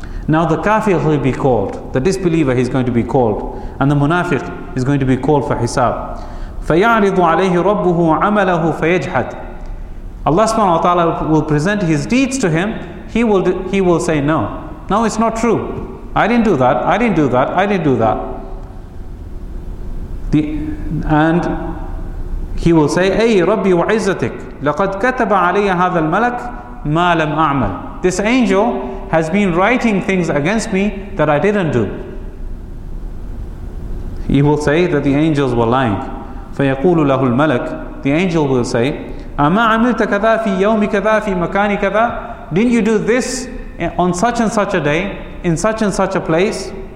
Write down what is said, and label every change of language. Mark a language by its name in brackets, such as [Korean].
[English] Now the kafir will be called, the disbeliever he's going to be called, and the munafiq is going to be called for hisab. [Arabic] فَيَعْرِضُ عَلَيْهِ رَبُّهُ عَمَلَهُ فَيَجْحَدُ. [English] Allah subhanahu wa ta'ala will present his deeds to him. He will say, no, it's not true. I didn't do that. And he will say, [Arabic] أي ربي وعزتك لقد كتب علي هذا الملك ما لم أعمل. [English] This angel has been writing things against me that I didn't do. He will say that the angels were lying. [Arabic] فيقول له الملك. [English] The angel will say, [Arabic] أما عملت كذا في يوم كذا في مكان كذا. [English] Didn't you do this on such and such a day in such and such a place?